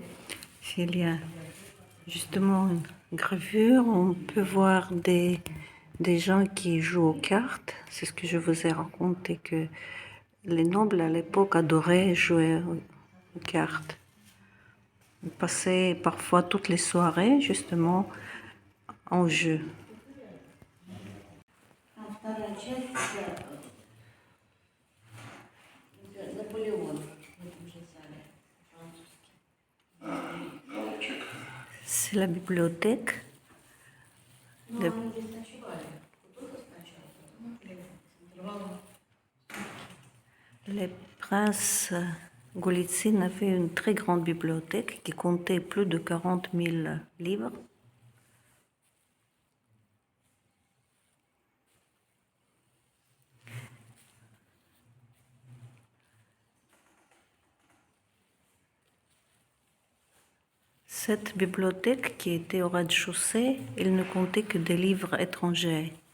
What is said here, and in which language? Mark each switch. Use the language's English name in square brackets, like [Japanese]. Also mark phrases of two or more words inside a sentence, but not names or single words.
[French] Il y a justement une gravure, on peut voir des des gens qui jouent aux cartes. C'est ce que je vous ai raconté, que les nobles à l'époque adoraient jouer aux cartes. Ils passaient parfois toutes les soirées justement en jeu. [Russian] Вторая часть это Наполеон в этом же зале, французский. Голубчик. [French] C'est la bibliothèque. [Russian] Ну, они здесь ночевали. Кутузов сначала, потом Наполеон. [French] Les princes Golitsyn avaient une très grande bibliothèque qui comptait plus de 40 000 livres. Cette bibliothèque qui était au rez-de-chaussée, elle ne comptait que des livres étrangers.